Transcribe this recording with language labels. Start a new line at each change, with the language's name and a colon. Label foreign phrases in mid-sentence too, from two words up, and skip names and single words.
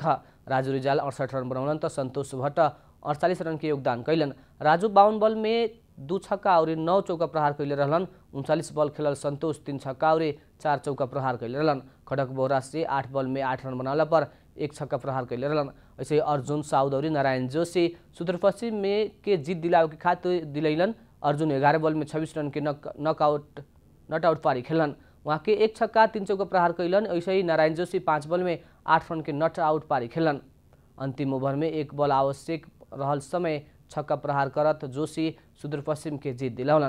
Bhojpuri: राजू रिजाल 68 रन बनौलन तो संतोष भट्ट 48 रन के योगदान कैलन। राजू 52 बॉल में 2 छक्का और 9 चौका प्रहार कैले रहलन। 39 बॉल खेलल संतोष 3 छक्का और 4 चौका प्रहार कैले रहलन। खड़क बोहरा से 8 बॉल में 8 रन बनावला पर 1 छक्का प्रहार कैले रहलन। ऐसे अर्जुन साउद और नारायण जोशी सुदूरपश्चिम में के जीत दिलावे के खातिर दिलैलन। अर्जुन 11 बॉल में 26 रन के
English: not out
Bhojpuri: पारी खेलन। वहाँ के 1 छक्का 3 चौका प्रहार कैलन। ऐसे ही नारायण जोशी 5 बॉल में 8 रन के
English: not out
Bhojpuri: पारी खेलन। अंतिम ओवर में 1 बॉल आवश्यक रहल समय छक्का प्रहार करत जोशी सुदूरपश्चिम के जीत दिलावलन।